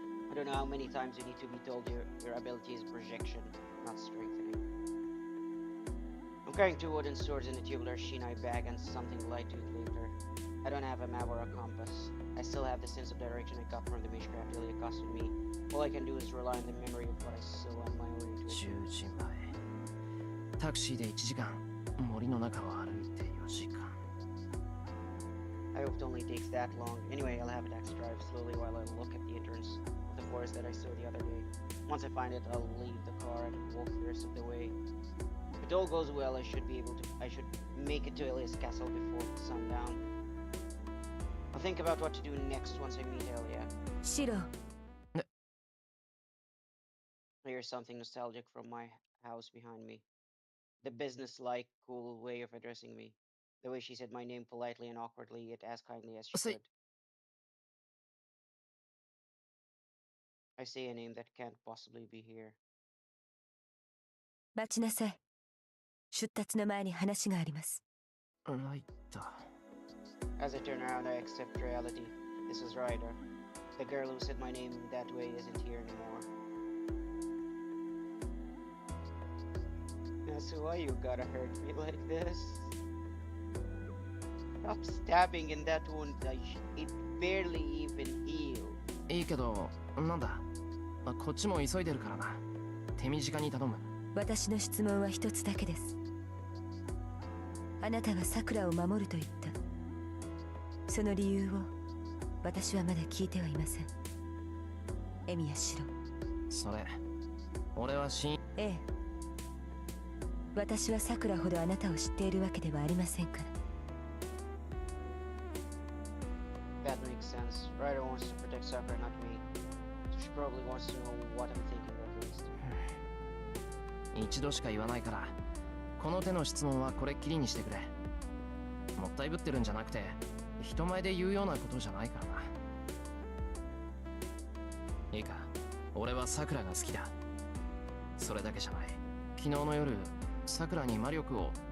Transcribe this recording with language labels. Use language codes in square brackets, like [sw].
[en] I don't know how many times you need to be told your ability is projection, not strengthening. I'm carrying 2 wooden swords in a tubular shinai bag and something light to eat later. I don't have a map or a compass. I still have the sense of direction I got from the Mishcraft really accosted me. All I can do is rely on the memory of what I saw on my own 10 intuition. [ja] 時前タクシーで1時間森の中を歩いて4時間 [en] I hope it only takes that long. Anyway, I'll have Dax drive slowly while I look at the entrance of the forest that I saw the other day. Once I find it, I'll leave the car and walk the rest of the way. If it all goes well, I should make it to Elias Castle before sundown. I'll think about what to do next once I meet Elia. [ja] シロ、 [en] I hear something nostalgic from my house behind me. The business-like, cool way of addressing me. The way she said my name politely and awkwardly, yet as kindly as she Say- could. I say a name that can't possibly be here. [ja] 待ちなさい。出立の前に話があります。ライター [en] As I turn around, I accept reality. This is Ryder. The girl who said my name that way isn't here anymore. So why you gotta hurt me like this? Stop stabbing in that wound. It barely even healed. [ja] いいけどなんだこっちも急いでるからな手短に頼む私の質問は一つだけです。あなたはさくらを守ると言った。その理由を私はまだ聞いてはいません。エミヤシロ。それ俺はええ。私はさくらほどあなたを知っているわけではありませんから。 [en] That makes sense. Ryder wants to protect Sakura, not me. So she probably wants to know what I'm thinking at least. [ja] 一度しか言わないからこの手の質問はこれっきりにしてくれもったいぶってるんじゃなくて人前で言うようなことじゃないからないいか俺はさくらが好きだそれだけじゃない昨日の夜さくらに魔力を